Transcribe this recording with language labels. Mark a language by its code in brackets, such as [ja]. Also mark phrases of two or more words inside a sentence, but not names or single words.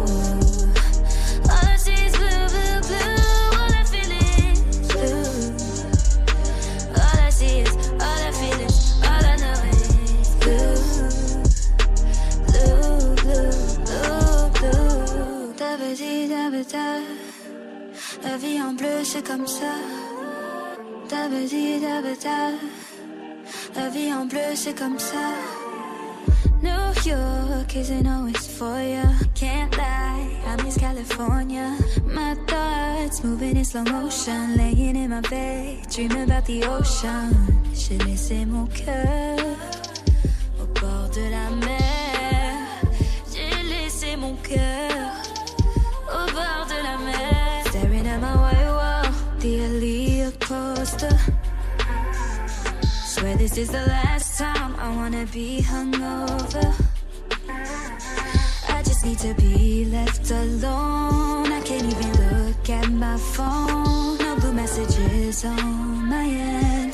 [en] All I see is blue, blue, blue. All I feel is blue. All I see is, all I feel is, all I know is blue, blue, blue, blue, blue. Da-ba-dee-da-ba-da. [fr] La vie en bleu, c'est comme ça. Da-ba-dee-da-ba-da. La vie en bleu, c'est comme ça. [en] New York isn't always for you. Can't lie, I miss California. My thoughts moving in slow motion, laying in my bed, dreaming about the ocean. [fr] J'ai laissé mon cœur au bord de la mer. J'ai laissé mon cœur au bord de la mer. [en] Staring at my white wall, the Aaliyah poster. Swear this is the last time I wanna be hungover. I just need to be left alone. I can't even look at my phone. No blue messages on my end.